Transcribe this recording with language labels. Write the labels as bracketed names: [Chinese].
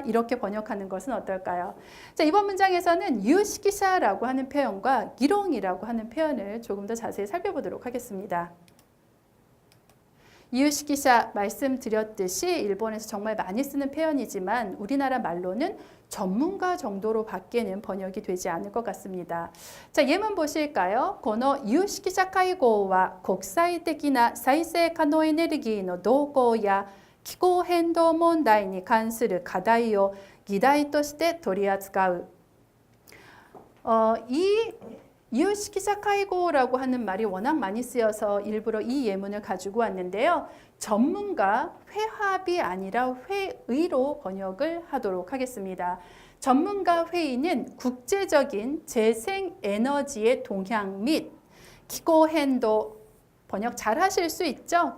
[Korean] 이렇게 번역하는 것은 어떨까요? 자, 이번 문장에서는 유식기사라고 하는 표현과 기롱이라고 하는 표현을 조금 더 자세히 살펴보도록 하겠습니다. 이유식기사 말씀드렸듯이 일본에서 정말 많이 쓰는 표현이지만 우리나라 말로는 전문가 정도로 밖에는 번역이 되지 않을 것 같습니다. 자, 예문 보실까요? [Japanese] この有識者会合は国際的な再生可能エネルギーの動向や気候変動問題に関する課題を議題として取り扱う。 [Korean] 이 이유식기사会合라고 하는 말이 워낙 많이 쓰여서 일부러 이 예문을 가지고 왔는데요. 전문가 회합이 아니라 회의로 번역을 하도록 하겠습니다. 전문가 회의는 국제적인 재생에너지의 동향 및 기후변동, 번역 잘 하실 수 있죠?